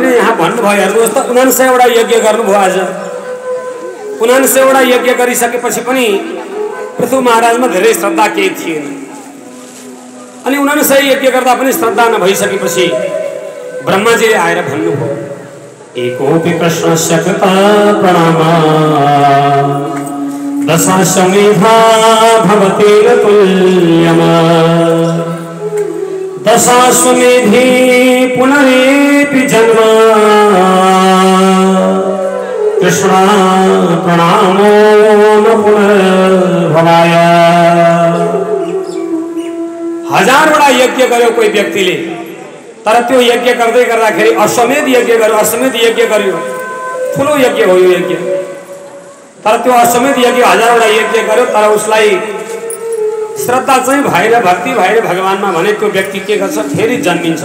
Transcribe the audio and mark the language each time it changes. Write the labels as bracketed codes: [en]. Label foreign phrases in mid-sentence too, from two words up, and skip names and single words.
[ne] यहाँ भन्नुभयो, हेर्नुहोस् त 99वटा यज्ञ गर्नुभयो। आज 99वटा यज्ञ गरिसकेपछि पनि पृथु महाराजमा धेरै श्रद्धा केही थिएन। अनि उनीहरूले सही यज्ञ गर्दा पनि श्रद्धा नभइसकेपछि ब्रह्माजीले आएर भन्नुभयो [sa] एकोपि प्रश्नस्य कृता प्रणामा दशाश्वमेधा भवति तुल्यमा दशाश्वमेधि पुनरेपि जन्म कृष्ण प्रणामो न पुनर्भवाय। [ne] हजारवटा यज्ञ गर्यो कोही व्यक्तिले, तर त्यो यज्ञ गर्दै गर्दाखेरि अश्वमेध यज्ञ गर्यो, अश्वमेध यज्ञ गर्यो, ठुलो यज्ञ हो यो यज्ञ। तर त्यो अश्वमेध यज्ञ हजारवटा यज्ञ गर्यो, तर उसलाई श्रद्धा चाहिँ भएर भक्ति भएर भगवानमा भने त्यो व्यक्ति के गर्छ, फेरि जन्मिन्छ।